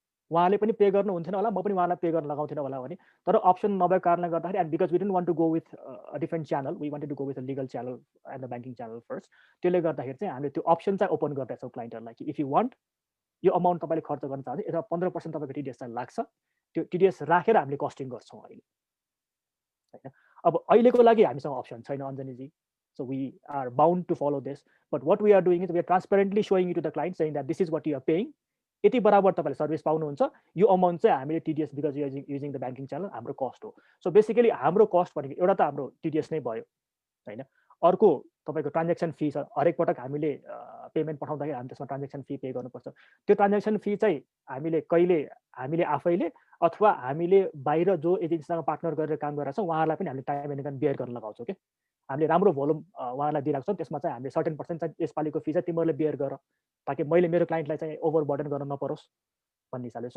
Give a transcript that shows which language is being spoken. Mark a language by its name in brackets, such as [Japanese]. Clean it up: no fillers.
[Nepali] उहाँले पनि पे गर्नु हुन्थेन होला, म पनि उहाँलाई पे गर्न लगाउँथेन होला भने, तर अप्सन नभएको कारणले गर्दाखेरि [English] and because we didn't want to go with a different channel, we wanted to go with a legal channel and the banking channel first, [Nepali] त्यसले गर्दाखेरि चाहिँ हामीले त्यो अप्सन चाहिँ ओपन गर्दैछौँ क्लाइन्टहरूलाई कि [English] if you want [Nepali] यो अमाउन्ट तपाईँले खर्च गर्न चाहन्छ, यसमा 15% तपाईँको टिडिएस चाहिँ लाग्छ, त्यो टिडिएस राखेर हामीले कस्टिङ गर्छौँ अहिले होइन। अब अहिलेको लागि हामीसँग अप्सन छैन अञ्जनीजी, [English] so we are bound to follow this, but what we are doing is we are transparently showing it to the client saying that this is what you are paying, [Nepali] यति बराबर तपाईँले सर्भिस पाउनुहुन्छ, यो amount चाहिँ हामीले TDS [English] because using the banking channel [Nepali] हाम्रो cost हो। So basically हाम्रो कस्ट भनेको एउटा त हाम्रो टिडिएस नै भयो होइन, अर्को तपाईँको ट्रान्जेक्सन फी छ, हरेक पटक हामीले पेमेन्ट पठाउँदाखेरि हामी त्यसमा ट्रान्जेक्सन फी पे गर्नुपर्छ, त्यो ट्रान्जेक्सन फी चाहिँ हामीले कहिले हामीले आफैले अथवा हामीले बाहिर जो एजेन्सीसँग पार्टनर गरेर काम गरेर छौँ उहाँहरूलाई पनि हामीले टाइम एन्ड टाइम बेयर गर्न लगाउँछौँ क्या, हामीले राम्रो भोल्युम उहाँलाई दिइरहेको छौँ, त्यसमा चाहिँ हामीले सर्टेन पर्सेन्ट चाहिँ यसपालिको फी चाहिँ तिमीहरूले बेयर गर ताकि मैले मेरो क्लाइन्टलाई चाहिँ ओभर बर्डन गर्न नपरोस् भन्ने हिसाबले।